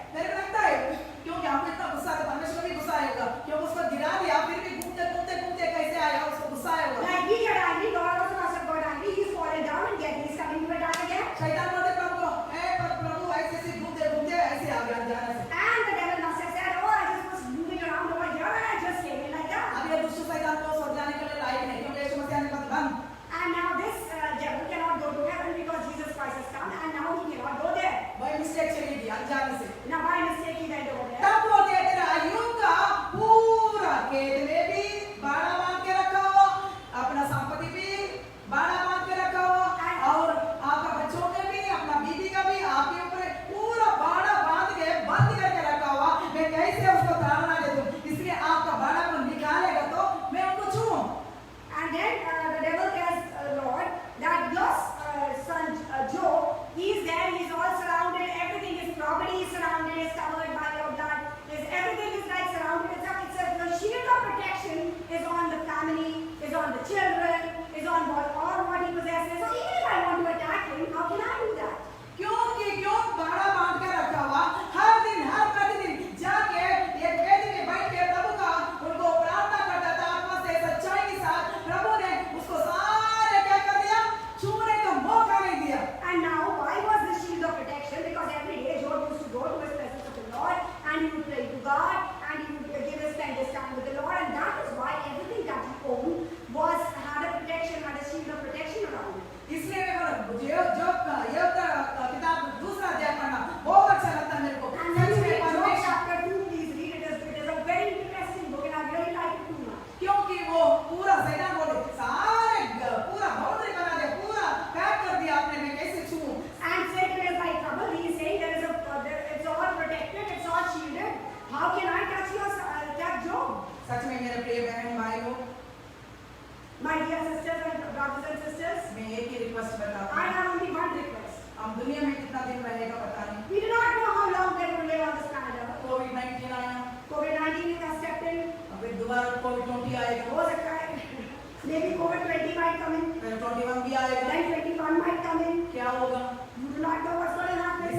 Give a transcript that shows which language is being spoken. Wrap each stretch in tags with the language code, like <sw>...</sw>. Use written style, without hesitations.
<hi>मेरे को लगता है क्योंकि हमको इतना गुस्सा है, परमेश्वर भी गुस्सा आएगा क्योंकि उसको गिरा दिया, फिर भी घूमते घूमते घूमते कैसे आया, उसको गुस्सा आएगा।</hi> <en>Like we get angry, God also must have got angry. He's fallen down and yet he's coming to attack again.</en> <hi>शैतान बोलते प्रभु को, ए प्रभु ऐसे ऐसे घूमते घूमते ऐसे आ गया अनजाने से।</hi> <en>And the devil must have said, oh, I just was moving around over here and I just came in like that.</en> <hi>अब ये दुष्ट शैतान को स्वर्ग जाने के लिए लायक नहीं, क्योंकि यीशु मसीह ने कहा बंद।</hi> <en>And now this devil cannot go to heaven because Jesus Christ has come and now he cannot go there.</en> <hi>वही मिस्टेक चली गई अनजाने से।</hi> <en>Now by mistake he went over there.</en> <hi>तब बोलते हैं तेरा आयु का पूरा खेत में भी बाड़ा बांध के रखा हो, अपना संपत्ति भी बाड़ा बांध के रखा हो, और आपका बच्चों के भी, अपना बीवी का भी आपके ऊपर पूरा बाड़ा बांध के बंद करके रखा हुआ। मैं कैसे उसको ताड़ना दे दूं? इसलिए आपका बाड़ा को निकालेगा तो मैं उनको छूऊं।</hi> <en>And then the devil tells Lord that your son Job, he's there, he's all surrounded, everything, his property is surrounded, is covered by your blood, everything is like surrounded. It's the shield of protection is on the family, is on the children, is on all what he possesses. So even if I want to attack him, how can I do that?</en> <hi>क्योंकि क्यों बाड़ा बांध के रखा हुआ, हर दिन हर प्रतिदिन जाके एक वेदी में बैठ के प्रभु का उनको प्रार्थना करता था आत्मा से सच्चाई के साथ। प्रभु ने उसको सारे क्या कर दिया, छूने का मौका नहीं दिया।</hi> <en>And now, why was this shield of protection? Because every day Job used to go to his presence of the Lord and he would pray to God and he would give his spend his time with the Lord, and that is why everything that he owned had a protection, had a shield of protection around it.</en> <hi>इसलिए मैं बोला ये किताब दूसरा अध्याय पढ़ना बहुत अच्छा लगता है मेरे को।</hi> <en>And when you read Job chapter 2, please read it. It is a very interesting book and I really like it too much.</en> <hi>क्योंकि वो पूरा शैतान बोले सारे पूरा बाउंड्री बना दिया, पूरा पैक कर दिया आपने, मैं कैसे छूऊं?</hi> <en>And Satan is like trouble. He is saying it's all protected, it's all shielded. How can I touch Job?</en> <hi>सच में मेरे प्रिय बहन भाई लोग,</hi> <en>My dear sisters and brothers and sisters,</en> <hi>मैं एक ही रिक्वेस्ट बताता</hi> <en>I</en> <hi>हूँ।</hi> <en>have only one request.</en> <hi>हम दुनिया में कितना दिन रहेगा पता नहीं।</hi> <en>We do not know how long we are going to live on this planet Earth.</en> <hi>कोविड-19 आया,</hi> <en>COVID-19 has stepped in.</en> <hi>फिर दोबारा कोविड-20 आएगा, हो सकता है</hi> <en>maybe COVID-20 might come in.</en> <hi>फिर 21 भी आएगा।</hi> <en>Then 21 might come in.</en> <hi>क्या होगा?</hi> <en>You do not know what's going to happen.</en>